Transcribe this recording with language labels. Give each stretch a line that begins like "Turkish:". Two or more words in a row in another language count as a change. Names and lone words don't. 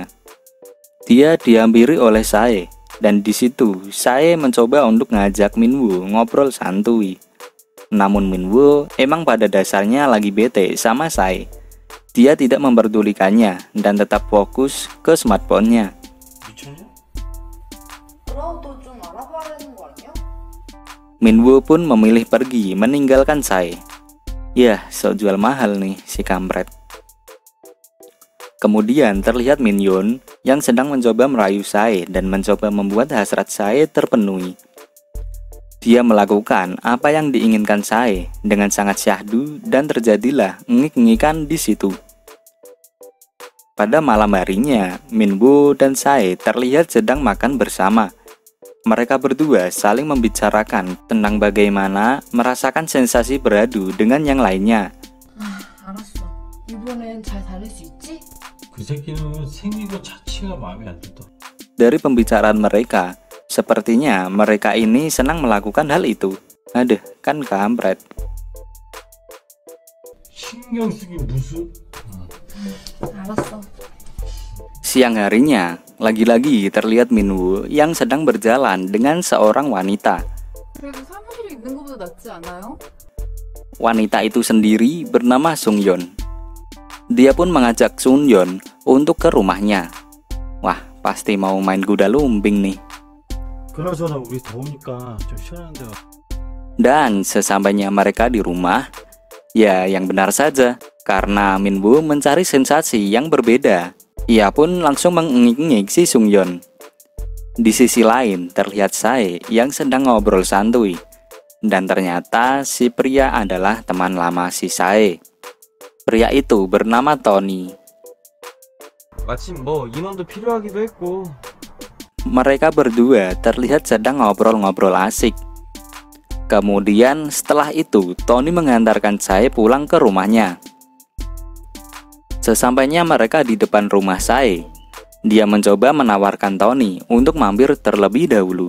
Indonesian: Dia dihampiri oleh Sae dan di situ Sae mencoba untuk ngajak Minwoo ngobrol santuy. Namun Minwoo emang pada dasarnya lagi bete sama Sae. Dia tidak memperdulikannya dan tetap fokus ke smartphone-nya.
Korean: 미쳤냐? 너도 좀 알아봐야 되는 거 아니야?
Indonesian: Minwoo pun memilih pergi meninggalkan Sae. Yah, sok jual mahal nih si kampret. Kemudian terlihat Minyon yang sedang mencoba merayu Sae dan mencoba membuat hasrat Sae terpenuhi. Dia melakukan apa yang diinginkan Sae dengan sangat syahdu dan terjadilah ngik-ngikan di situ. Pada malam harinya, Minwoo dan Sae terlihat sedang makan bersama. Mereka berdua saling membicarakan tentang bagaimana merasakan sensasi beradu dengan yang lainnya.
Korean: 알았어. 이번엔 잘 다닐 수 있지? 그 새끼는 생긴 것 자체가 마음에 안 들다.
Indonesian: Dari pembicaraan mereka, sepertinya mereka ini senang melakukan hal itu. Aduh, kan kampret.
Korean: 신경 쓰기 무슨 알았어.
Indonesian: Siang harinya, lagi-lagi terlihat Minwoo yang sedang berjalan dengan seorang wanita.
Korean: 그래도 사무실에 있는 것보다 낫지 않아요?
Indonesian: Wanita itu sendiri bernama Sungyeon. Dia pun mengajak Sungyeon untuk ke rumahnya. Wah, pasti mau main kuda lumping nih.
Korean: 그나저나 우리 더우니까 좀 시원한 데가.
Indonesian: Dan sesampainya mereka di rumah, ya yang benar saja, karena Minwoo mencari sensasi yang berbeda. Ia pun langsung mengengik-engik si Sungyeon. Di sisi lain terlihat Sae yang sedang ngobrol santuy. Dan ternyata si pria adalah teman lama si Sae. Pria itu bernama Tony.
Korean: 마침 뭐 인원도 필요하기도 했고.
Indonesian: Mereka berdua terlihat sedang ngobrol-ngobrol asik. Kemudian setelah itu Tony mengantarkan Sae pulang ke rumahnya. Sesampainya mereka di depan rumah Sae, dia mencoba menawarkan Tony untuk mampir terlebih dahulu.